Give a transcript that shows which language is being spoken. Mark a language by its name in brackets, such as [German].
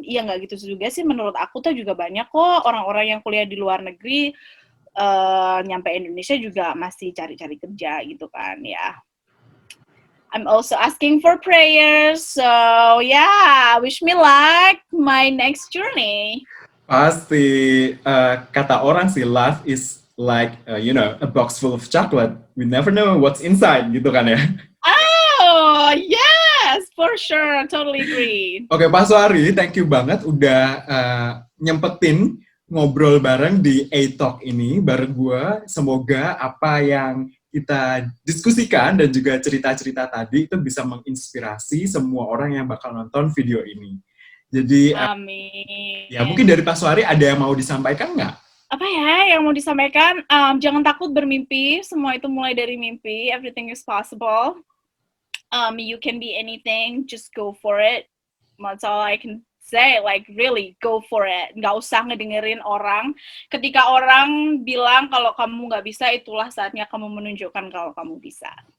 [Indonesian] Iya nggak gitu juga sih, menurut aku tuh juga banyak kok orang-orang yang kuliah di luar negeri nyampe Indonesia juga masih cari-cari kerja gitu kan ya. [English] I'm also asking for prayers, so yeah, wish me luck my next journey. [Indonesian] Pasti kata orang sih, [English] life is like a box full of chocolate. We never know what's inside, [Indonesian] gitu kan ya. [English] Oh yes, for sure, totally agree. [Indonesian] Oke, Pak Suari, [English] thank you [Indonesian] banget udah nyempetin ngobrol bareng di A-Talk ini bareng gue. Semoga apa yang kita diskusikan dan juga cerita-cerita tadi itu bisa menginspirasi semua orang yang bakal nonton video ini. Jadi, amin. Ya mungkin dari Pak Suari ada yang mau disampaikan nggak? Apa ya yang mau disampaikan? Jangan takut bermimpi, semua itu mulai dari mimpi. [English] Everything is possible. You can be anything, just go for it. That's all I can say, like really go for it. [Indonesian] Nggak usah ngedengerin orang. Ketika orang bilang kalau kamu nggak bisa, itulah saatnya kamu menunjukkan kalau kamu bisa.